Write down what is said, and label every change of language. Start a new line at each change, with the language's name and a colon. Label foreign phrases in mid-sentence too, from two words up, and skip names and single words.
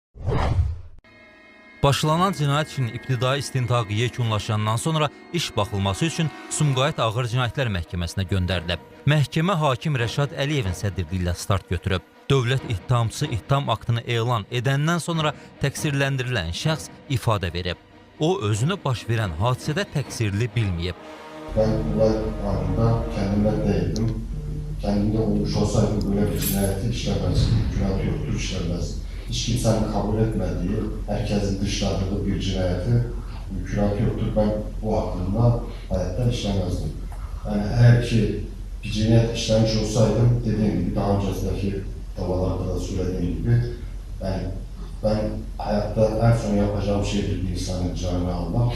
Azerbaijani: Başlanan cinayət işinin ibtidai istintaqı yekunlaşandan sonra iş baxılması üçün Sumqayıt Ağır Cinayətlər Məhkəməsinə göndərilib. Məhkəmə hakim Rəşad Əliyevin sədrliyi ilə start götürüb. Dövlət ittihamçısı ittiham aktını elan edəndən sonra təqsirləndirilən şəxs ifadə verib. O, özünü baş verən hadisədə təqsirli bilməyib.
Turkish: Ben olay anında kendimden değildim. Kendimde olmuş olsaydı böyle bir cinayeti işlemez, günah yoktur işlemez. Hiç kimsenin kabul etmediği, herkesin dışladığı bir cinayeti günah yoktur. Ben bu aklımda hayatta işlemezdim. Yani eğer ki bir cinayet işlemiş olsaydım, dediğim gibi daha öncesindeki davalarda da söylediğim gibi, ben hayatta en son yapacağım şeydir bir insanın canını almak.